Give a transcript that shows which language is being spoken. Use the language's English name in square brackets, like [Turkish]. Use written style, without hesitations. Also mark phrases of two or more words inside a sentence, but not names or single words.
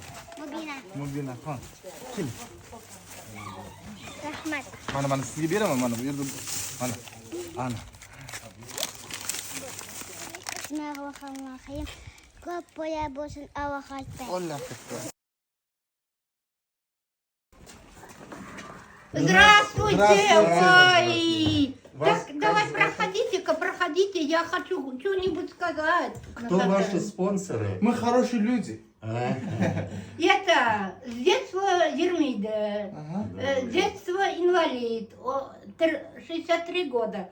[Uzbek] Mubina. Mubina xon. Keling. Rahmat. Mana sizga beraman, mana bu yerda. Mana. Ana. Bismillahirrahmanirrahim. Ko'p bo'la bo'lsin avohatda. [Arabic] الله أكبر. [Russian] Здравствуйте! Ой! Так, давай проходите-ка, проходите, я хочу что-нибудь сказать. Кто ваши спонсоры? Мы хорошие люди. Это с детства Ермида, с детства инвалид, 63 года.